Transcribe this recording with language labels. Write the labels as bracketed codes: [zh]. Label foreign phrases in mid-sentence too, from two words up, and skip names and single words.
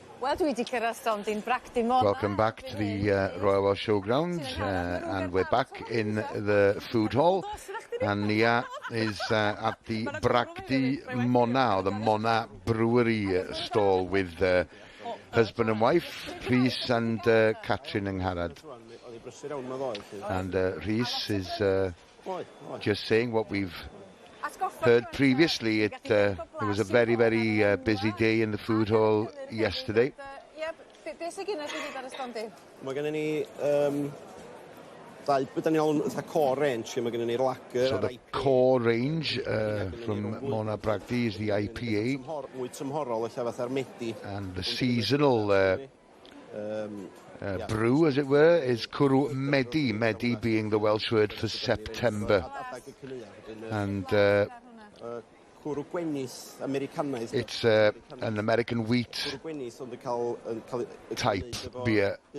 [en] Welcome back to the Royal Welsh Showground, and we're back in the food hall, and Nia is at the Bragdy Mona, or the Mona Brewery stall with husband and wife, Rhys and Catrin Angharad. And Rhys is just saying what we've heard previously. It was a very, very busy day in the food hall yesterday. [cy] Mae gennym ni [en] core range, [cy] mae gennym ni lager. [en] So the core range from Mona Bragdy is the IPA. And the seasonal brew, as it were, is Cwrw Medi, Medi being the Welsh word for September. And it's an American wheat type beer.